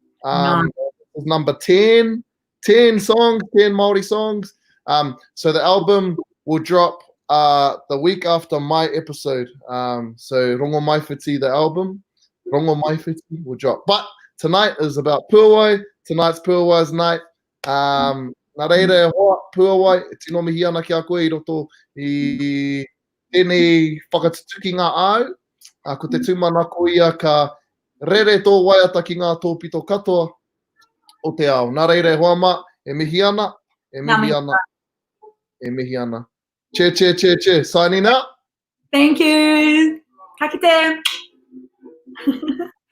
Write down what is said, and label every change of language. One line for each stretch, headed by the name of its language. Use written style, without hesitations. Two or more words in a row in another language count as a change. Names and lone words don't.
English: This is number 10. 10 songs, 10 Māori songs. So the album will drop the week after my episode. So Rongo Maifiti, the album, Rongo Maifiti will drop. But tonight is about Puawai. Tonight's Puawai's night.
Māori: Nā reira hoa, Puawai, e tino mihi ana ki a koe I roto I tēnei whakatutuki ngā au. Ko te tūmanako ia ka rere tō waiata ki ngā tōpito katoa o te ao. Nā reira hoa ma, e mihi ana, e mihi ana, e mihi ana.
English: Che. Signing out. Thank you.
Māori: Ka kite.